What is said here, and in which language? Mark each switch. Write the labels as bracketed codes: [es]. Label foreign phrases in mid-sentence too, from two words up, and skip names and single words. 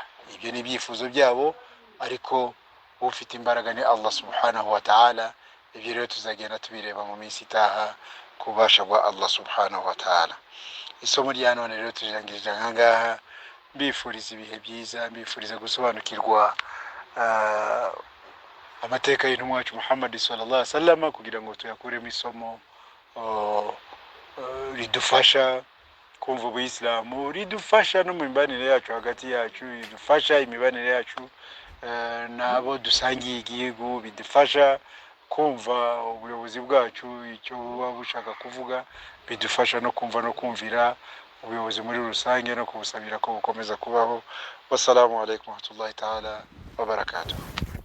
[rw] Ibyo ni ibyifuzo byabo, ariko ufite imbaraga ni Allah [ar] سبحانه وتعالى. [rw] Ibyo rero tuzagenda tubireba mu minsi itaha kubasha kwa Allah [ar] سبحانه وتعالى. [rw] Isomo rya none rero tujangirije ngangaha, mbifuriza ibihe byiza, mbifuriza gusobanukirwa amateka y'intumwa wacu Muhammad [ar] صلى الله عليه وسلم, [rw] kugira ngo tuyakuremo isomo ridufasha kumva ubuyisilamu, ridufasha no mu mibanire yacu hagati yacu, ridufasha imibanire yacu nabo dusangiye igihugu, bidufasha kumva ubuyobozi bwacu icyo buba bushaka kuvuga, bidufasha no kumva no kumvira ubuyobozi muri rusange, no kubusabira ko bukomeza kubaho. [ar] والسلام عليكم ورحمة الله تعالى وبركاته.